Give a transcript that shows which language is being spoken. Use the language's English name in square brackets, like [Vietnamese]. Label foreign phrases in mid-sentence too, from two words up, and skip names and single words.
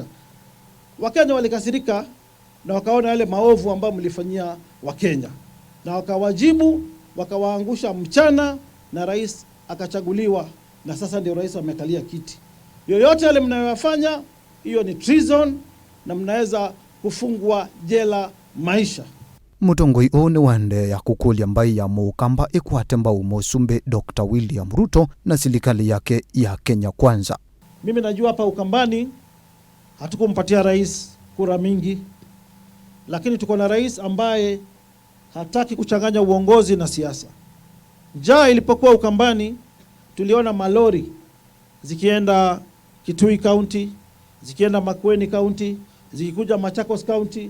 [Swahili] Wakenya walikasirika na wakaona yale maovu ambayo mlifanyia Wakenya, na wakawajibu, wakawaangusha mchana na rais akachaguliwa, na sasa ndio rais amekalia kiti. Yoyote yale mnayofanya, hiyo ni treason na mnaweza kufungwa jela maisha. [Kamba] Mutongoi ni wande ya kukulya mbai ya mukamba ikwate mbau usumbi Dr. [Swahili] William Ruto na serikali yake ya Kenya Kwanza. Mimi najua hapa Ukambani hatukumpatia rais kura mingi, lakini tuko na rais ambaye hataki kuchanganya uongozi na siasa. Njaa ilipokuwa Ukambani, tuliona malori zikienda Kitui County, zikienda Makueni County, zikikuja Machakos County.